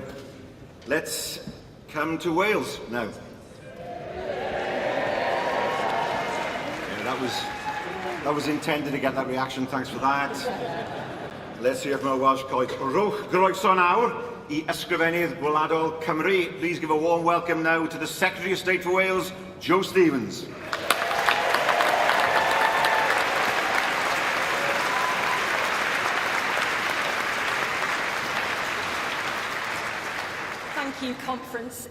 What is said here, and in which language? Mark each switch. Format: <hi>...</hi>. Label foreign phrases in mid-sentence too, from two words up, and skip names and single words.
<en>Let's come to Wales now. Yeah, that was intended to get that reaction. Thanks for that. Let's hear from our Welsh colleagues.</en> <cy>Rwch groeso nawr I ysgrifennydd Gwladol Cymru.</cy> <en>Please give a warm welcome now to the Secretary of State for Wales, Joe Stevens. Thank you, Conference.</en>